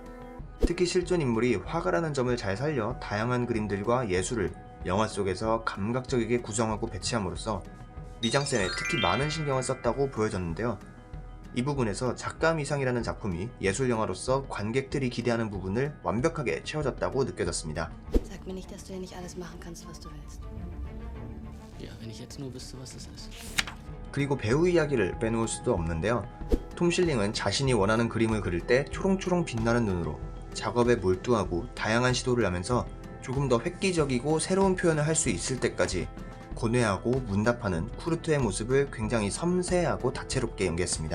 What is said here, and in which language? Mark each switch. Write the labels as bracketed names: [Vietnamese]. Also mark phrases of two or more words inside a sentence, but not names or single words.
[Korean] 특히 실존 인물이 화가라는 점을 잘 살려 다양한 그림들과 예술을 영화 속에서 감각적이게 구성하고 배치함으로써 미장센에 특히 많은 신경을 썼다고 보여졌는데요. 이 부분에서 작가미상이라는 작품이 예술영화로서 관객들이 기대하는 부분을 완벽하게 채워졌다고 느껴졌습니다. [German] Sag mir nicht, dass du ja nicht alles machen kannst, was du willst. Ja, wenn ich jetzt nur wüsste, was es ist. [Korean] 그리고 배우 이야기를 빼놓을 수도 없는데요. 톰 실링은 자신이 원하는 그림을 그릴 때 초롱초롱 빛나는 눈으로 작업에 몰두하고 다양한 시도를 하면서 조금 더 획기적이고 새로운 표현을 할 수 있을 때까지 고뇌하고 문답하는 쿠르트의 모습을 굉장히 섬세하고 다채롭게 연기했습니다.